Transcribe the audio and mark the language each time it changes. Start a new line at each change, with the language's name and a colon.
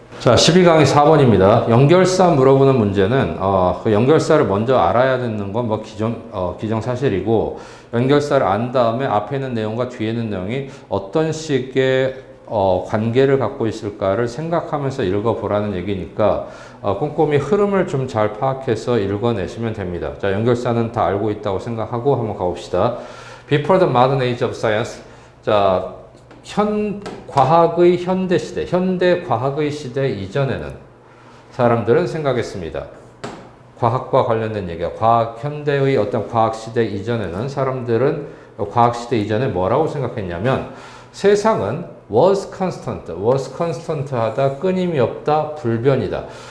Korean: 자, 12강의 4번입니다. 연결사 물어보는 문제는 그 연결사를 먼저 알아야 되는 건 뭐 기정사실이고 연결사를 안 다음에 앞에 있는 내용과 뒤에 있는 내용이 어떤 식의 관계를 갖고 있을까를 생각하면서 읽어보라는 얘기니까 꼼꼼히 흐름을 좀 잘 파악해서 읽어내시면 됩니다. 자, 연결사는 다 알고 있다고 생각하고 한번 가봅시다.
English: Before the modern age of science.
Korean: 자, 과학의 현대 시대, 현대 과학의 시대 이전에는 사람들은 생각했습니다. 과학과 관련된 얘기야. 현대의 어떤 과학 시대 이전에는 사람들은 과학 시대 이전에 뭐라고 생각했냐면 세상은
English: was constant
Korean: 하다, 끊임이 없다, 불변이다.